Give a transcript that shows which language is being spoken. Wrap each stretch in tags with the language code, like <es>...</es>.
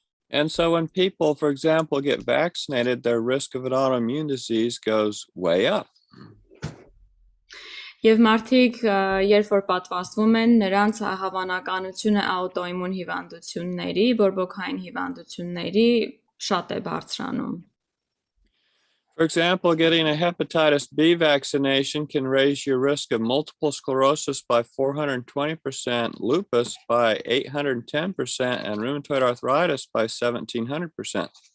<en>And so when people, for example, get vaccinated, their risk of an autoimmune disease goes way up.</en> <hy>Եվ մարդիկ, երբ որ պատվաստվում են, նրանց հավանականությունը աուտոիմուն հիվանդությունների, բորբոքային հիվանդությունների շատ է բարձրանում.</hy> <en>For example, getting a hepatitis B vaccination can raise your risk of multiple sclerosis by 420%, lupus by 810%, and rheumatoid arthritis by 1700%.</en>